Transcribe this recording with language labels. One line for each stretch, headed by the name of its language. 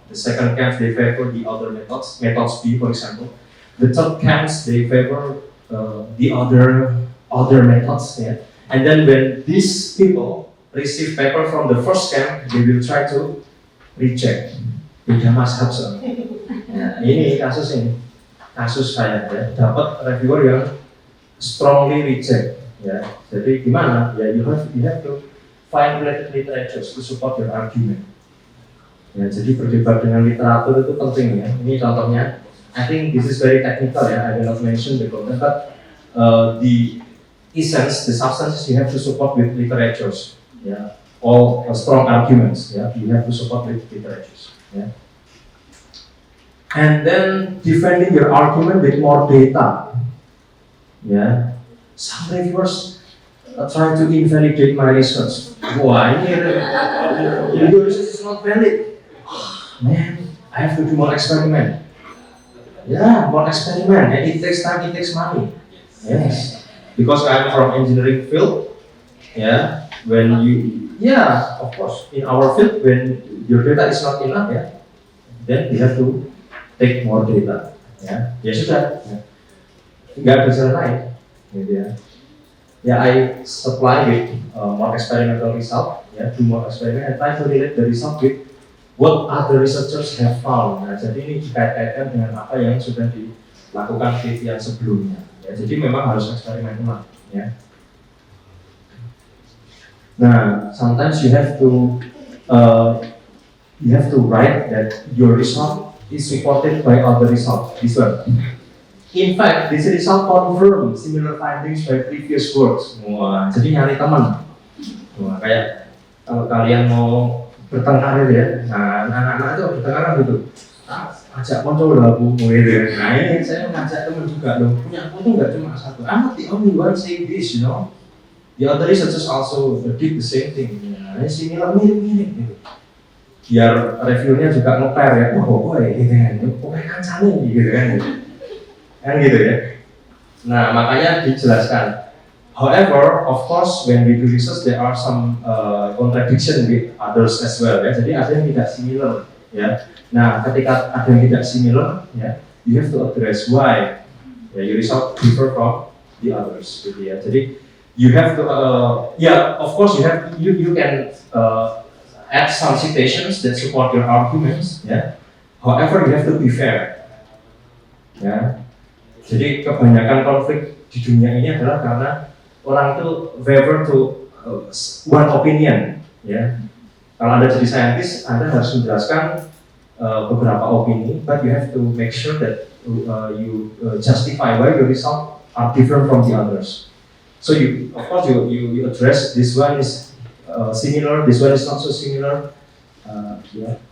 English: The second camps they favor the other methods B for example. The third camps they favor the other methods. Yeah. And then when these people receive paper from the first camp, they will try to reject.
Indonesian: Beda mazhab so. Nah, ini kasus saya ya, dapat reviewer yang
English: strongly reject.
Indonesian: Ya. Jadi gimana?
English: Ya you have to find related literatures to support your argument.
Indonesian: Ya, jadi berdebat dengan literatur itu penting ya. Ini contohnya.
English: I think this is very technical ya. I will not mention the content, but the essence, the substance you have to support with literatures. Yeah, all strong arguments. Yeah, you have to support with literatures. Yeah. And then defending your argument with more data. Yeah, some reviewers try to invalidate my research. Wah, ini your research is not valid. Man, I have to do more experiment. Yeah, more experiment, and it takes time, it takes money. Yes, because I'm from engineering field. Yeah, of course, in our field, when your data is not enough, yeah, then you have to take more data.
Indonesian: Ya, ya sudah. Nggak ada jalan lain, gitu ya.
English: Yeah, I supply with more experimental result. Yeah, do more experiment and try to relate the result with what other researchers have found.
Indonesian: Nah, jadi ini dikait-kaitkan dengan apa yang sudah dilakukan penelitian sebelumnya. Ya, jadi memang harus eksperimen ulang. Ya.
English: Nah, sometimes you have to write that your result is supported by other result. This one. In fact, this result confirm similar findings by previous works.
Indonesian: Wah, jadi nyari teman. Wah, kayak kalau kalian mau bertengkar ya, nah anak-anak itu bertengkar gitu. Ajak konco lagu gitu ya. Nah ini saya ngajak teman juga loh. Punya aku tuh nggak cuma satu.
English: I'm not the only one saying this, you know. The other researchers also did the same thing.
Indonesian: Nah, ini similar mirip-mirip gitu. Biar reviewnya juga nge-pair ya. Oh, gitu kan. Oh, kancane gitu kan. Kan gitu ya. Nah, makanya dijelaskan.
English: However, of course, when we do research, there are some contradiction with others as well. Ya.
Indonesian: Jadi ada yang tidak similar. Ya. Nah, ketika ada yang tidak similar, ya,
English: you have to address why. Ya, your result differ from the others.
Indonesian: Gitu ya. Jadi
English: you have to, of course, you can add some citations that support your arguments. Ya. However, you have to be fair. Ya.
Indonesian: Jadi kebanyakan konflik di dunia ini adalah karena orang itu
English: favor to one opinion,
Indonesian: ya. Kalau Anda jadi scientist, Anda harus menjelaskan beberapa opini,
English: but you have to make sure that you justify why your results are different from the others. So of course, you address this one is similar, this one is not so similar. Yeah.